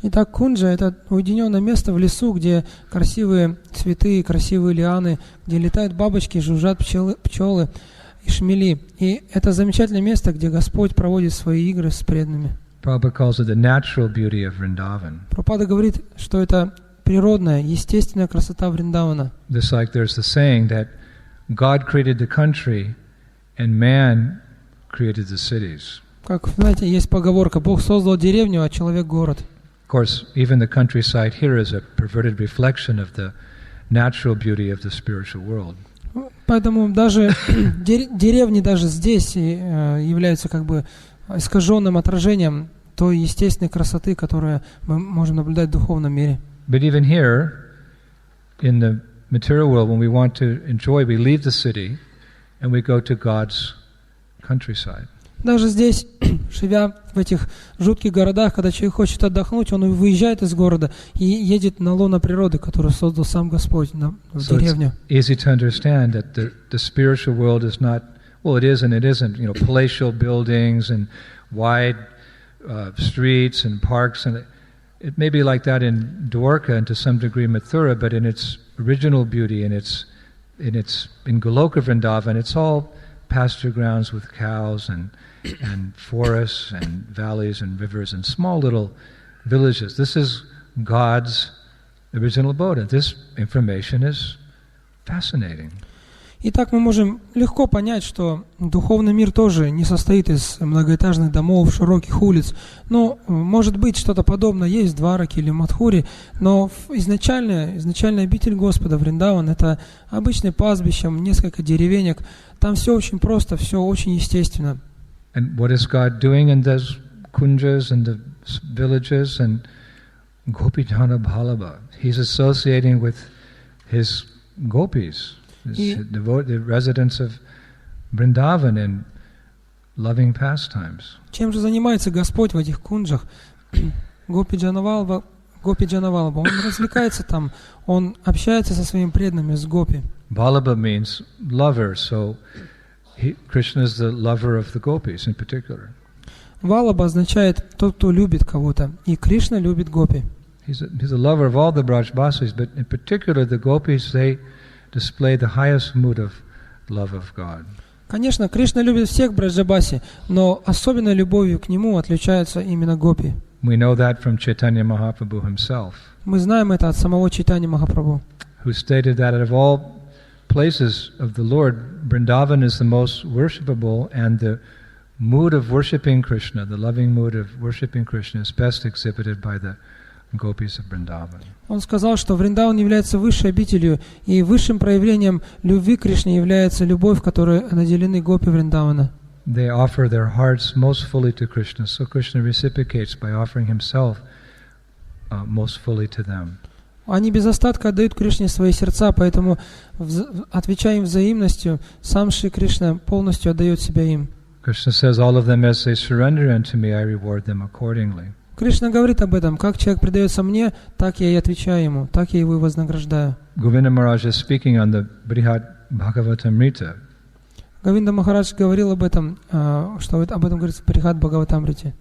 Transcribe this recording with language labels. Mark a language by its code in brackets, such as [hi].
[ru] Итак, кунджа — это уединенное место в лесу, где красивые цветы, красивые лианы, где летают бабочки, жужжат пчелы и шмели. И это замечательное место, где Господь проводит свои игры с преданными. [en] Prabhupada calls it the natural beauty of Vrindavan. [ru] Прабхупада говорит, что это природная, естественная красота Вриндавана. [en] Just like there's the saying that God created the country and man created the cities. [ru] Как, знаете, есть поговорка: Бог создал деревню, а человек город. [en] Of course, even the countryside here is a perverted reflection of the natural beauty of the spiritual world. [ru] Поэтому даже деревни даже здесь являются как бы искаженным отражением той естественной красоты, которую мы можем наблюдать в духовном мире. [en] But even here, in the material world, when we want to enjoy, we leave the city and we go to God's countryside. [ru] Даже здесь, живя в этих жутких городах, когда человек хочет отдохнуть, он выезжает из города и едет на лоно природы, которую создал сам Господь, в деревню. [en] It's easy to understand that the spiritual world is not, well, it is and it isn't, you know, palatial buildings and wide streets and parks, and it may be like that in Dwarka and to some degree Mathura, but in its original beauty, in Goloka Vrindavan, it's all pasture grounds with cows and forests and valleys and rivers and small little villages. This is God's original abode. And this information is fascinating. [ru] Итак, мы можем легко понять, что духовный мир тоже не состоит из многоэтажных домов, широких улиц. Но, может быть, что-то подобное есть в Двараке или Мадхуре, но изначальная обитель Господа, Вриндаван, это обычное пастбище, несколько деревенек. Там все очень просто, все очень естественно. [en] And what is God doing in those kunjas and the villages and Gopijana Bhalaba? He's associating with his gopis. The residents of Vrindavan in loving pastimes. [ru] Чем же занимается Господь в этих кунджах? Гопи Джанавалба, Гопи Джанавалаба. Он развлекается там, он общается со своими преданными, с гопи. [en] Vallabha means lover, so Krishna is the lover of the gopis in particular. [ru] Валаба означает тот, кто любит кого-то, и Кришна любит гопи. [en] He's a lover of all the Brajbasis, but in particular the gopis, they display the highest mood of love of God. [ru] Конечно, Кришна любит всех браджабаси, но особенной любовью к нему отличаются именно гопи. [en] We know that from Chaitanya Mahaprabhu himself. [ru] Мы знаем это от самого Чайтаньи Махапрабху, [en] Who stated that out of all places of the Lord, Vrindavan is the most worshipable, and the mood of worshiping Krishna, the loving mood of worshiping Krishna, is best exhibited by the gopis of Vrindavan. [ru] Он сказал, что Вриндаван является высшей обителью, и высшим проявлением любви к Кришне является любовь, которой наделены гопи Вриндавана. [en] They offer their hearts most fully to Krishna, so Krishna reciprocates by offering himself most fully to them. [ru] Они без остатка отдают Кришне свои сердца, поэтому, отвечая им взаимностью, сам Шри Кришна полностью отдает себя им. [en] Krishna says, all of them as they surrender unto me, I reward them accordingly. [ru] Кришна говорит об этом. Как человек предается мне, так я и отвечаю ему, так я его и вознаграждаю. [en] Govinda Maharaj is speaking on the Brihad Bhagavatamrita. [ru] Говинда Махарадж говорил об этом, что об этом говорится в Брихад Бхагаватамрите.